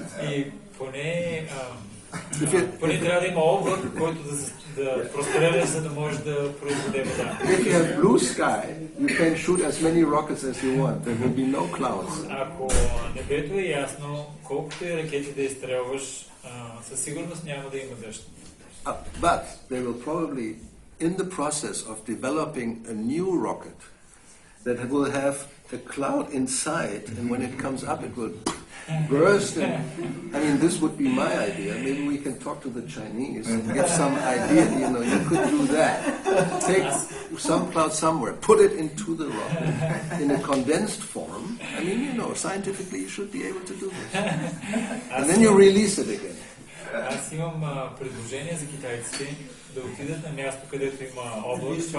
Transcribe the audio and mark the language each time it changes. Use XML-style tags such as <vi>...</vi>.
<bg>И поне трябва да има облак, който да простреляш, за да можеш да произведе вода.</bg> <en>If you have blue sky, you can shoot as many rockets as you want. There will be no clouds.</en> <bg>Ако небето е ясно, колкото и ракети да изстрелваш, със сигурност няма да има дъжд.</bg> <en>But they will probably, in the process of developing a new rocket that will have a cloud inside, and when it comes up, it will burst. And, I mean, this would be my idea. Maybe we can talk to the Chinese and get some idea. You know, you could do that. Take some cloud somewhere, put it into the rocket in a condensed form. I mean, you know, scientifically, you should be able to do this. And then you release it again.</en> <bg>Аз имам предложение за китайците да отидат на място, където има облак.</bg>